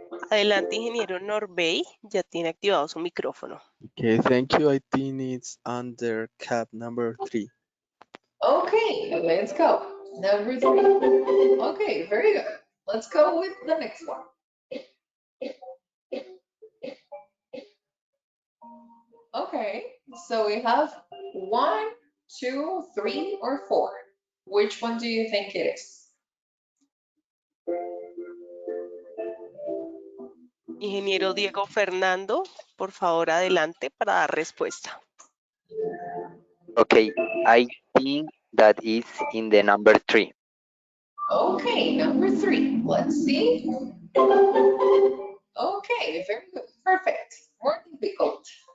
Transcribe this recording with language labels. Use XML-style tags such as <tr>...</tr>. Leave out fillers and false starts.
<es>Adelante, ingeniero Norbey, ya tiene activado su micrófono.</es> <en>Okay, thank you. I think it's under cap number 3. Okay, let's go. Number 3. Okay, very good. Let's go with the next one. Okay, so we have 1, 2, 3, or 4. Which one do you think it is?</en> <es>Ingeniero Diego Fernando, por favor, adelante para dar respuesta.</es> <en>Okay, I think that is in the number 3. Okay, number 3. Let's see. Okay, very good. Perfect. More difficult.</en>